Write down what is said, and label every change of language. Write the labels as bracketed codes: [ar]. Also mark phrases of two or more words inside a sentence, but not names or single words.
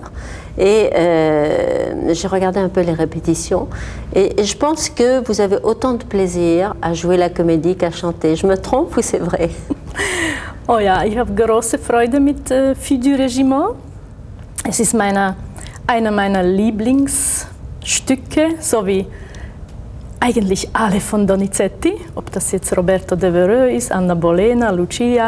[fr] Et j'ai regardé un peu les répétitions. Et je pense que vous avez autant de plaisir à jouer la comédie qu'à chanter. Je me trompe ou c'est vrai? [de] Oh ja, ich habe große Freude mit Fille du Régiment. Es ist einer meiner Lieblingsstücke, so wie eigentlich alle von Donizetti, ob das jetzt Roberto Devereux ist, Anna Bolena, Lucia.